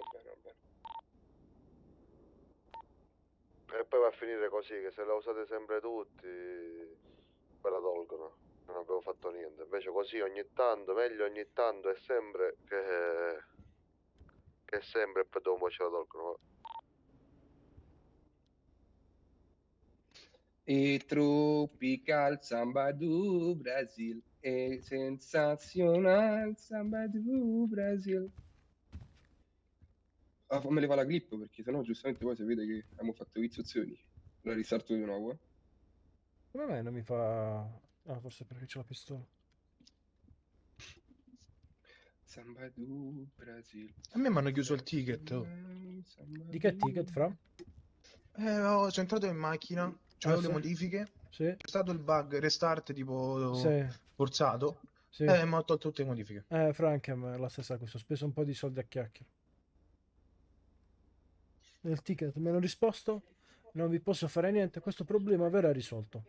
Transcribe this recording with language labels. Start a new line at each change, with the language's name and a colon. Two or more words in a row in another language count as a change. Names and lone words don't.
Italian: E poi va a finire così, che se la usate sempre tutti, ve la tolgono. Non abbiamo fatto niente. Invece così ogni tanto, meglio ogni tanto, è sempre che è sempre e poi dopo ce la tolgono.
Portuguese: E tropical samba do Brasil. E sensacional samba do Brasil.
Italian: Ah, fammele fare la clip perché sennò giustamente poi si vede che abbiamo fatto viziozioni. La ristarto di nuovo. Come mai non mi fa... Ah, forse perché c'è la pistola.
Portuguese: Samba do Brasil.
Italian: A me mi hanno chiuso il ticket. Oh. Di che ticket, fra? Sono entrato in macchina, c'avevo le sì? modifiche, Sì? c'è stato il
English: bug restart
Italian: tipo Sì, forzato, sì. e mi ha tolto tutte le modifiche. Frank, a me è la stessa cosa. Ho speso un po' di soldi a chiacchiere. Nel ticket mi hanno risposto, non vi posso fare niente, questo problema verrà risolto.